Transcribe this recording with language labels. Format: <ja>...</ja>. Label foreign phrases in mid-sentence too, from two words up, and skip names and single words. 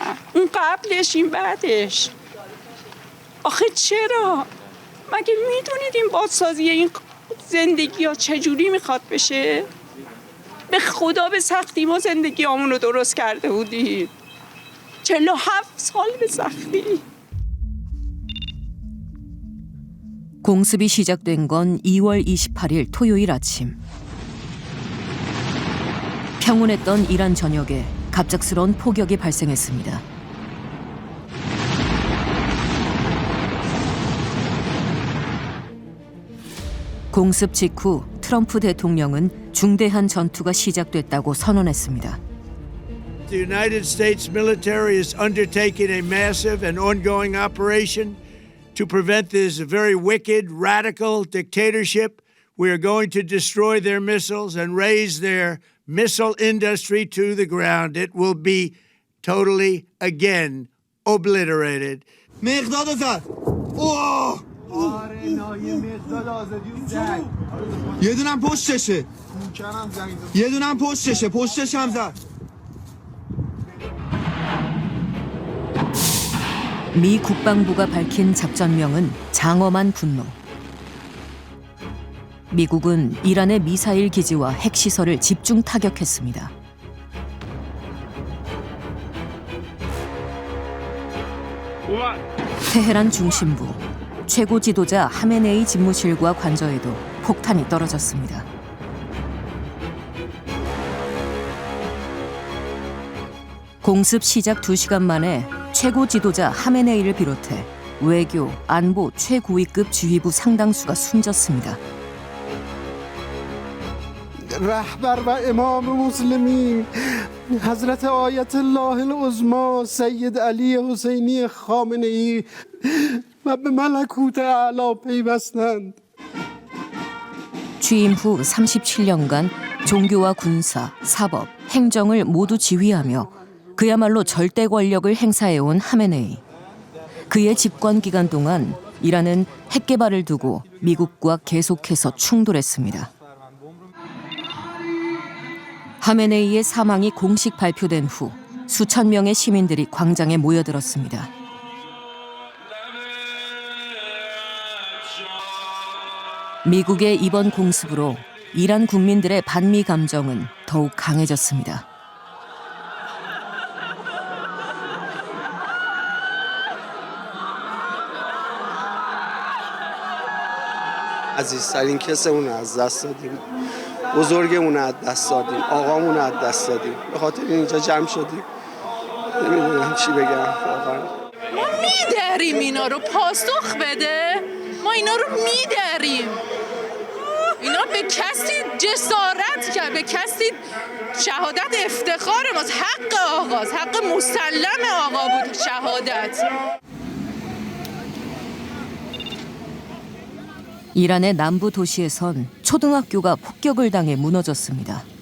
<fa>اون قبلش این بعدش. آخه چرا؟ مگه میدونید این بازسازی این زندگی ها چجوری میخواد بشه؟ به خدا به سختی ما زندگی همون رو درست کرده بودیم. 47 سال به سختی.</fa> <ko>공습이 시작된 건 2월 28일 토요일 아침. 평온했던 이란 전역에 갑작스러운 폭격이 발생했습니다. 공습 직후 트럼프 대통령은 중대한 전투가 시작됐다고 선언했습니다.</ko> <en>The United States military is undertaking a massive and ongoing operation to prevent this very wicked, radical dictatorship. We are going to destroy their missiles and raise their missile industry to the ground. It will be totally, again, obliterated.</en> <fa>مقداد زد. اوه! یه دونم پشتشه. یه دونم پشتشه. پشتش هم زد.</fa> <ko>미 국방부가 밝힌 작전명은 장엄한 분노. 미국은 이란의 미사일 기지와 핵시설을 집중 타격했습니다. 테헤란 중심부, 최고 지도자 하메네이 집무실과 관저에도 폭탄이 떨어졌습니다. 공습 시작 2시간 만에 최고 지도자 하메네이를 비롯해 외교, 안보 최고위급 지휘부 상당수가 숨졌습니다.</ko> <fa>رهبر و امام مسلمین حضرت آیت الله العظما سید علی حسینی خامنه‌ای و به ملکوت اعلی پیوستند.</fa> <ko>취임 후 37년간 종교와 군사, 사법, 행정을 모두 지휘하며 그야말로 절대 권력을 행사해온 하메네이. 그의 집권 기간 동안 이란은 핵 개발을 두고 미국과 계속해서 충돌했습니다. 하메네이의 사망이 공식 발표된 후 수천 명의 시민들이 광장에 모여들었습니다. 미국의 이번 공습으로 이란 국민들의 반미 감정은 더욱 강해졌습니다.</ko> <fa>عزیزترین کسمون رو از دست دادیم. بزرگمون رو از دست دادیم. آقامون رو از دست دادیم. به خاطر اینجا جمع شدیم. نمیدونم چی بگم واقعا. ما میداریم اینا رو پاسخ بده. ما اینا رو میداریم. اینا به کسی جسارت کرد، به کسی شهادت افتخار ماست. حق آقاست، حق مسلم آقا بود شهادت.</fa> <ko>이란의 남부 도시에선 초등학교가 폭격을 당해 무너졌습니다.</ko>